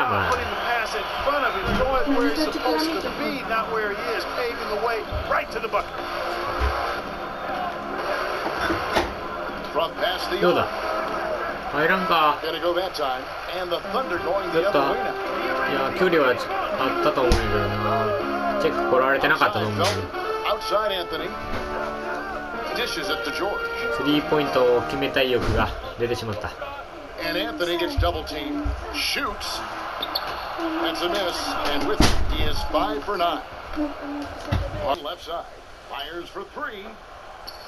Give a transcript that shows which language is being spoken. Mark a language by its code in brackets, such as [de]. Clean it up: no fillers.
[en] Putting the pass in front of him, going where he's supposed to be, not where he is, paving the way right to the bucket. From past the arc. Gonna go that time, and the Thunder going the other way now. [ja] いや距離はあったと思うんだけどな。チェック来られてなかったと思う。 [en] Outside Anthony dishes it to George. [ja] スリーポイントを決めたい欲が出てしまった。 [en] And Anthony gets double teamed, shoots. That's a miss, and with it, he is 5 for 9. On left side, fires for 3.